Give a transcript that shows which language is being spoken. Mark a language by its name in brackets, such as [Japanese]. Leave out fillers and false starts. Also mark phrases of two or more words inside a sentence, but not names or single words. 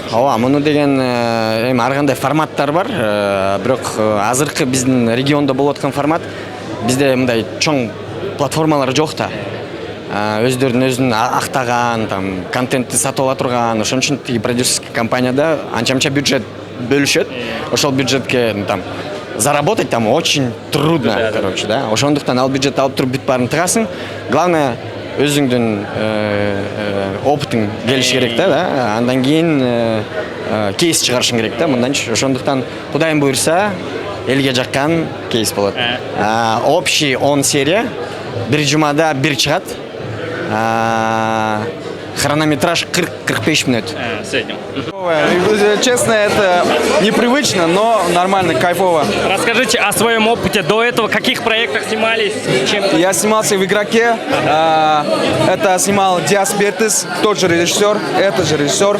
[Kyrgyz] Ооба, муну деген эми ар кандай форматтар бар. Бирок азыркы биздин региондо болуп аткан формат бизде мындай чоң платформалар жок да. Өзүн актаган, там контентти сатып ала турган, ошон үчүн тиги продюсерский компанияда анча-мынча бюджет бөлүшөт. Ошол бюджетке [Russian] там заработать там очень трудно, короче, да. [Kyrgyz] Ошондуктан ал бюджет алып туруп бүт баарын тыгасың. Главное өзүңдүн опытың келиш керек да. Андан кийин кейс чыгарышың керек да. Мынданчы ошондуктан Кудайым буйрса элге жаккан кейс болот. Общий 10 серия, бир жумада бир чыгат. [Russian] хронометраж 40-45 минут. В среднем. Честно, это непривычно, но нормально, кайфово. Расскажите о своем опыте до этого, в каких проектах снимались, чем... Я снимался в «Игроке», это снимал Диас Бертис, тот же режиссер, этот же режиссер.